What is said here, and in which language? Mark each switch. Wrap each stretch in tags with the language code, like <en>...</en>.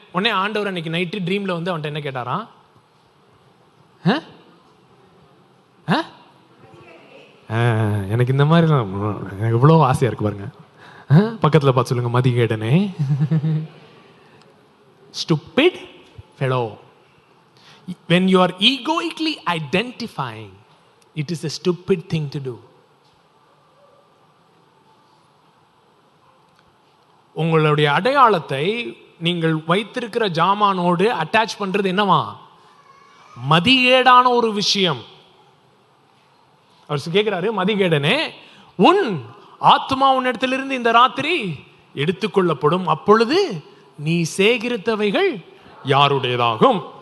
<ta>உடனே ஆண்டவர் அன்னைக்கு நைட்டு ட்ரீம்ல வந்து அவன்கிட்ட என்ன கேட்டாராம், எனக்கு இந்த மாதிரி எனக்கு இவ்வளோ ஆசையா இருக்கு பாருங்க. பக்கத்தில் பார்த்து சொல்லுங்க, மதிகேடனே,</ta> <en>stupid fellow. When you are egoically identifying, it is a stupid thing to do.</en> <ta>உங்களுடைய அடையாளத்தை நீங்கள் வைத்திருக்கிற ஜாமானோடு அட்டாச் பண்றது என்னவா? மதிகேடான ஒரு விஷயம். அவர் கேட்கிறாரு, மதிகேடனே, உன் ஆத்மா உன்னிடத்திலிருந்து இந்த ராத்திரி எடுத்துக்கொள்ளப்படும், அப்பொழுது நீ சேகரித்தவைகள் யாருடையதாகும்?</ta>